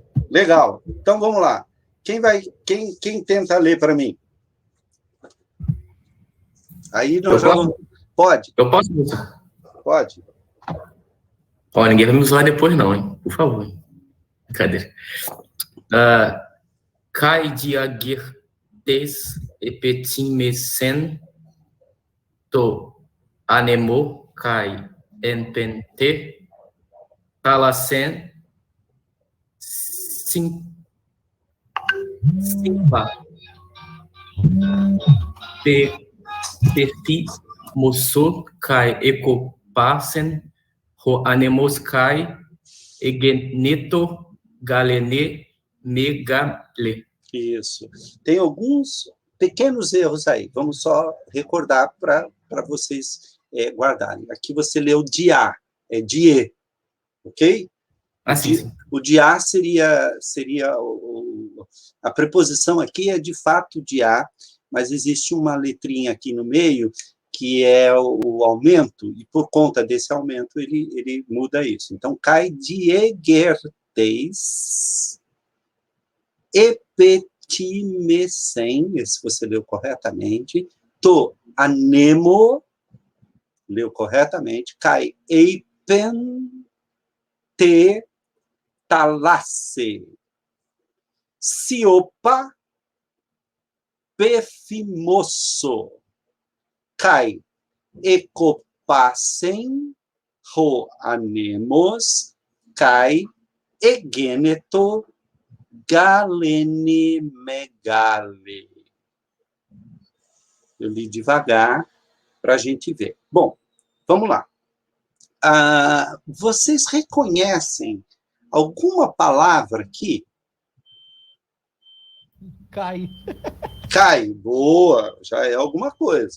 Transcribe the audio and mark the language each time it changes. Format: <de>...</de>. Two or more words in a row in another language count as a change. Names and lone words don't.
<pt>Legal. Então, vamos lá. Quem tenta ler para mim? Aí nós já vamos... Pode? Eu posso? Pode. Ó, ninguém vai me zoar depois não, hein? Por favor. Brincadeira.</pt> <el>καὶ διεγερθεὶς ἐπετίμησεν τῷ ἀνέμῳ καὶ εἶπεν τῇ θαλάσσῃ σιώπα πεφίμωσο καὶ ἐκόπασεν ὁ ἄνεμος καὶ ἐγένετο γαλήνη μεγάλη.</el> <pt>Isso. Tem alguns pequenos erros aí. Vamos só recordar para vocês guardarem. Aqui você leu dia, é die, ok? Sim. O dia seria a preposição aqui é de fato dia, mas existe uma letrinha aqui no meio que é o aumento, e por conta desse aumento ele muda isso. Então,</pt> <el>καὶ διεγερθεὶς ἐπετίμησεν,</el> <pt>se você leu corretamente,</pt> <el>τῷ ἀνέμῳ,</el> <pt>leu corretamente,</pt> <el>καὶ εἶπεν τῇ θαλάσσῃ, σιώπα πεφίμωσο καὶ ἐκόπασεν ὁ ἄνεμος καὶ ἐγένετο γαλήνη μεγάλη.</el> <pt>Eu li devagar para a gente ver. Bom, vamos lá. Vocês reconhecem alguma palavra aqui? Cai. Cai, boa, já é alguma coisa.</pt>